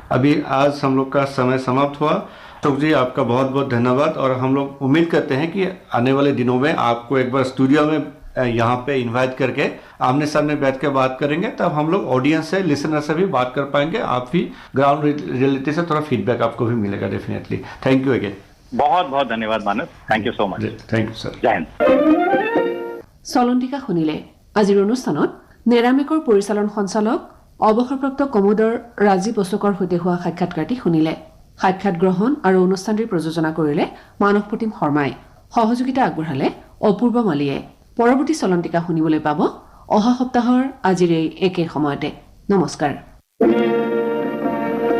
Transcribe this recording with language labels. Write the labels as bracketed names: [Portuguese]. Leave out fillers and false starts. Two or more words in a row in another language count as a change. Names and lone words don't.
[Hindi] अभी आज हम लोग का समय समाप्त हुआ। अशोक जी, आपका बहुत बहुत धन्यवाद, और हम लोग उम्मीद करते हैं कि आने वाले दिनों में आपको एक बार स्टूडियो में यहाँ पे इनवाइट करके आमने सामने बैठ के बात करेंगे, तब हम लोग ऑडियंस से, लिसनर से भी बात कर पाएंगे। आप भी [English] ground reality [Hindi] से थोड़ा फीडबैक आपको भी मिलेगा डेफिनेटली। [English] thank you again. [Hindi] बहुत बहुत धन्यवाद मानस, [English] thank you so much. thank you sir. [Hindi] जय हिंद। [Assamese] চলন্তিকা শুনিলে। আজিৰ অনুষ্ঠানত নেৰামেকৰ পৰিচালন সঞ্চালক অৱসৰপ্ৰাপ্ত কমোডৰ ৰাজীৱ অশোকৰ সৈতে হোৱা সাক্ষাৎকাৰটি শুনিলে। সাক্ষাৎ গ্ৰহণ আৰু অনুষ্ঠানটিৰ প্ৰযোজনা কৰিলে মানস প্ৰতিম শৰ্মাই। সহযোগিতা আগবঢ়ালে অপূৰ্ব মালিয়ে। পৰৱৰ্তী চলন্তিকা শুনিবলৈ পাব অহা সপ্তাহৰ আজিৰ এই একে সময়তে।